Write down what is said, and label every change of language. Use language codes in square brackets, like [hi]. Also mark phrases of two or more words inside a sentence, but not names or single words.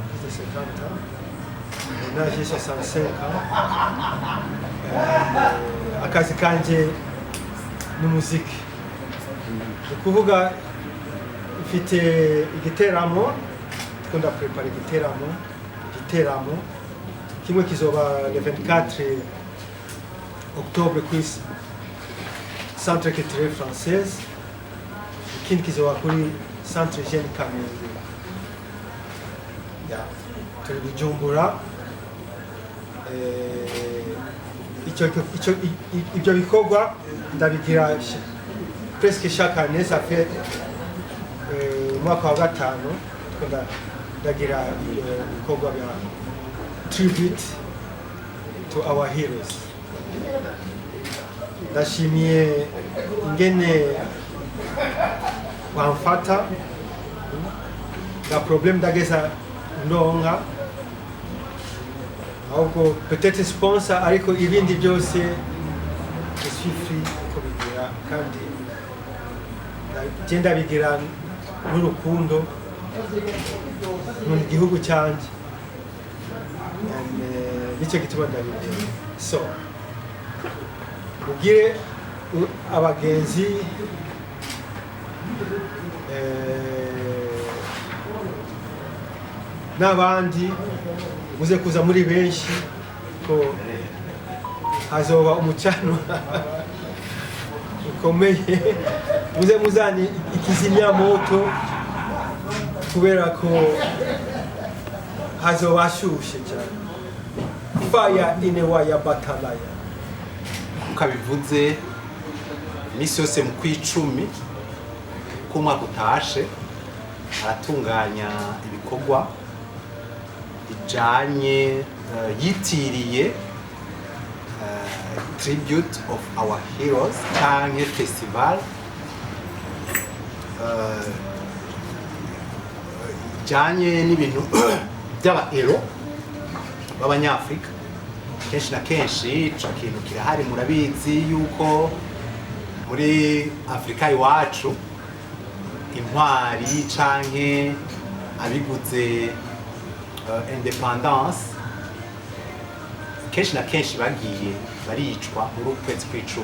[rn] Naje 65 akazi kanje n'umuziki. Ukuvuga mfite igiteramo, tukunda prepare igiteramo kimwe kizoba [fr] le 24 octobre [rn] kuri Centre culturel française, ikindi kizoba kuri Centre Jeune Kamenge. Turi Bujumbura. Ibyo bikorwa ndabigira [fr] presque chaque année. Ça fait [rn] mwaka wa gatanu ndagira ibikorwa bya [en] tribute to our heroes. [rn] Ndashimiye ingene bamfata na problem ndageza ndonka. Ahubwo peut-être sponsor ariko ibindi byose [fr] je suis [rn] free kubigira kandi genda bigira n'urukundo mu gihugu cyanje. Nicyo gituma ndabigira. So mugire abagenzi n'abandi muze kuza muri benshi ko hazoba umucano ukomeye. Muze muzani ikizimya moto kubera ko hazoba shushe cyane. [en] Fire in a wire batalaya. [rn] Ukabivuze misi yose mu kwicumi kumwaka utashe aratunganya ibikorwa bijanye yitiriye [en] tribute of our heroes [rn] canke festival bijanye n'ibintu by'abahero b'abanyafrika. Kenshi na kenshi ico kintu kirahari, murabizi yuko muri Afrika iwacu intwari canke abiguze independence kenshi na kenshi bagiye baricwa muri ukwezi kw'icumi.